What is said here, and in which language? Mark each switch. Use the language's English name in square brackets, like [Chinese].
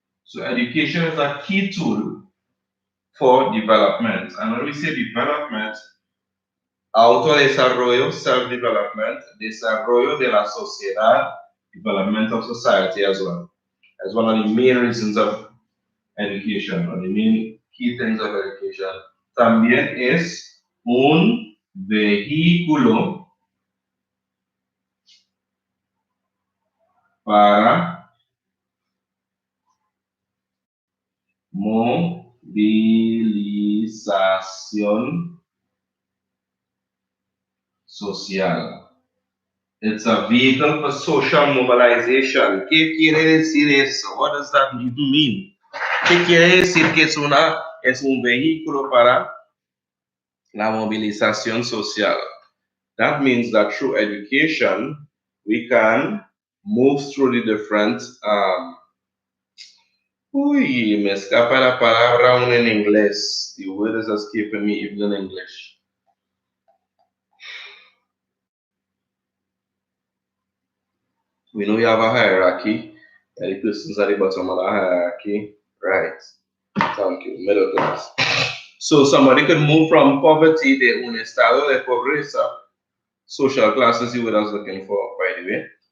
[English] So education is a key tool for development. And when we say development, autodesarrollo, self-development, [Spanish] desarrollo de la sociedad, [English] development of society as well. That's one of the main reasons of education, or the main key things of education. [Spanish] También es un vehículo para movilización social. [English] It's a vehicle for social mobilization. [Spanish] ¿Qué quiere decir eso? [English] What does that mean? [Spanish] ¿Qué quiere decir que es un vehículo para la movilización social? [English] That means that through education, we can move through the different. [Spanish] Uy, me escapa la palabra aún en inglés. [English] The word is escaping me even in English. We know we have a hierarchy. And the persons at the bottom of the hierarchy. Right. Thank you. Middle class. So somebody could move from poverty, [Spanish] de un estado de pobreza, [English] social classes you were looking for, by the way.